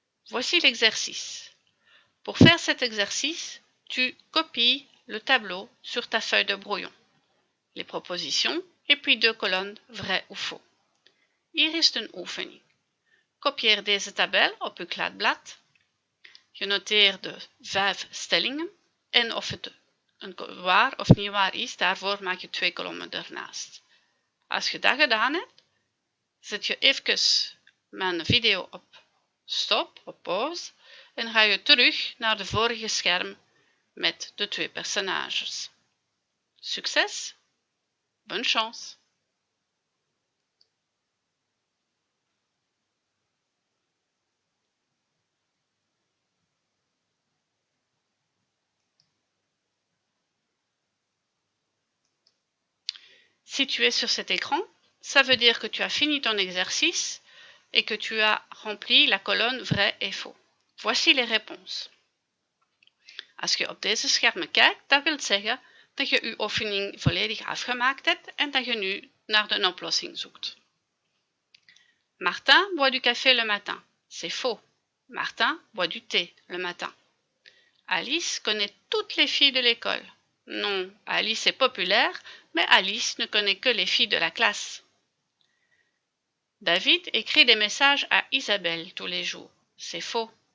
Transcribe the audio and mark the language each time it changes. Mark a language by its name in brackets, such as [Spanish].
[French] Voici l'exercice. Pour faire cet exercice, tu copies le tableau sur ta feuille de brouillon, les propositions et puis 2 colonnes vrai ou faux. [Dutch] Hier is een oefening. Kopieer deze tabel op uw kladblad. Je noteert de 5 stellingen en of het waar of niet waar is, daarvoor maak je 2 kolommen ernaast. Als je dat gedaan hebt, zet je even mijn video op stop, op pauze, en ga je terug naar de vorige scherm met de 2 personages. [French] Succès, bonne chance. Si tu es sur cet écran, ça veut dire que tu as fini ton exercice et que tu as rempli la colonne vrai et faux. Voici les réponses. [Dutch] Als je op deze schermen kijkt, dat wil zeggen dat je je oefening volledig afgemaakt hebt en dat je nu naar de oplossing zoekt. [French] Martin boit du café le matin. C'est faux. Martin boit du thé le matin. Alice connaît toutes les filles de l'école. Non, Alice est populaire, mais Alice ne connaît que les filles de la classe. David écrit des messages à Isabelle tous les jours. C'est faux.